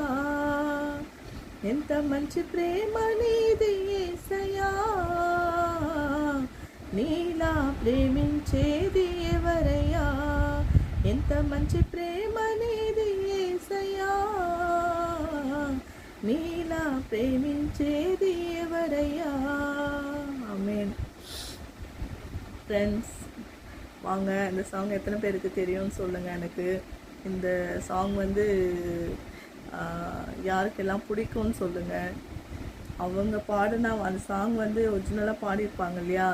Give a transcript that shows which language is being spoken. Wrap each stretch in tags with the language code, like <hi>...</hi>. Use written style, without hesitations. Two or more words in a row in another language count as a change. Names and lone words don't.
<te>ఎంత మంచి ప్రేమ నీది యేసయ్యా, నీలా ప్రేమించేది ఎవరయ్యా. ఎంత మంచి ప్రేమ నీది యేసయ్యా, నీలా ప్రేమించేది ఎవరయ్యా.</te> <ta>ஆமென். ஃப்ரெண்ட்ஸ், வாங்க இந்த சாங் எத்தனை பேருக்கு தெரியும்னு சொல்லுங்கள். எனக்கு இந்த சாங் வந்து யாருக்கெல்லாம் பிடிக்கும்னு சொல்லுங்கள். அவங்க பாடின அந்த சாங் வந்து ஒரிஜினலாக பாடியிருப்பாங்க இல்லையா?</ta>